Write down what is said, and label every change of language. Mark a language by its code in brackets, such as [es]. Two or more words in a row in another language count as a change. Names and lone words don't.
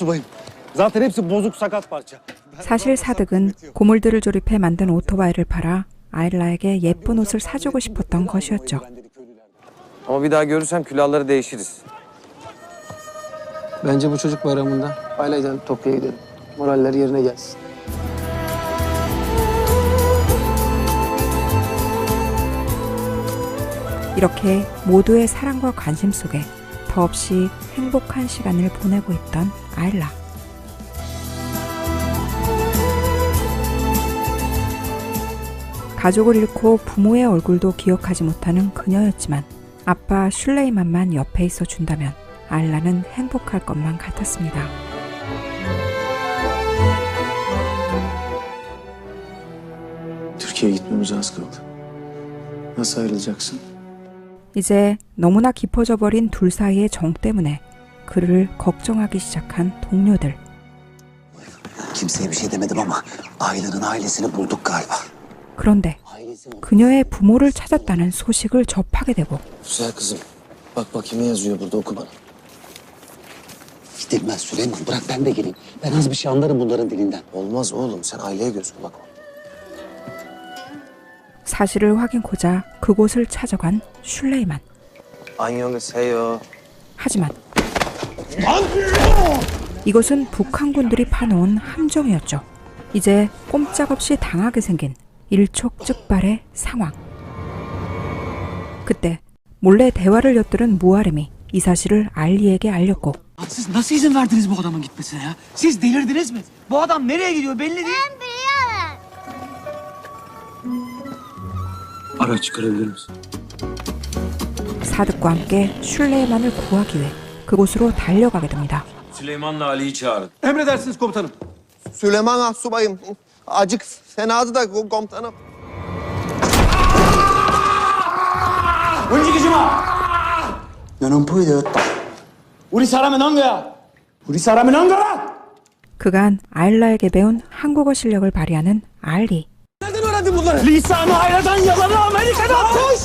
[tr] Zaten hepsi bozuk sakat parça. [ko] 사실 사득은 고물들을 조립해 만든 오토바이를 팔아 아일라에게 예쁜 옷을 사주고 싶었던 것이었죠. [tr] Ama bir daha görürsem külahları değişiriz. Bence bu çocuk bayramında aileyle Tokyo'ya gidelim. Moralleri yerine gelsin. [ko] 이렇게 모두의 사랑과 관심 속에 더없이 행복한 시간을 보내고 있던 아일라. 가족을 잃고 부모의 얼굴도 기억하지 못하는 그녀였지만 아빠 슐레이만만 옆에 있어 준다면 아일라는 행복할 것만 같았습니다. [tr] Türkiye'ye gitmemize az kaldı. Nasıl ayrılacaksın? [ko] 이제 너무나 깊어져 버린 둘 사이의 정 때문에 그를 걱정하기 시작한 동료들. [tr] Kimseye bir şey demedim ama Ayla'nın ailesini bulduk galiba. [ko] 그런데 그녀의 부모를 찾았다는 소식을 접하게 되고 [tr] Güzel kızım. Bak bakayım ne yazıyor burada, oku bana. Gidilmez Süleyman, bırak ben de geleyim. Ben az bir şey anlarım bunların dilinden. Olmaz oğlum, sen aileye göz kulak ol. [ko] 사실을 확인코자 그곳을 찾아간 슐레이만. 안녕하세요. 하지만 이것은 북한군들이 파놓은 함정이었죠. 이제 꼼짝없이 당하게 생긴 일촉즉발의 상황. 그때 몰래 대화를 엿들은 무아렘이 이 사실을 알리에게 알렸고 [tr] Siz nasıl izin verdiniz bu adamın gitmesine ya? Siz delirdiniz mi? Bu adam nereye gidiyor belli değil. Araç çıkarabilir misin? [ko] 사득과 함께 슐레이만을 구하기 위해 그곳으로 달려가게 됩니다. [tr] Süleyman'la Ali'yi çağırın. Emredersiniz komutanım. Süleyman Asubayım. Acık fenadı da komutanım. [ko] 움직이지 마. 너는 보여줬다. 우리 사람은 한 거야. 우리 사람은 한 거야. 그간 아일라에게 배운 한국어 실력을 발휘하는 알리. [tr] Nereden öğrendin bunları? Lisanı hayradan yalanı Amerika'dan koş.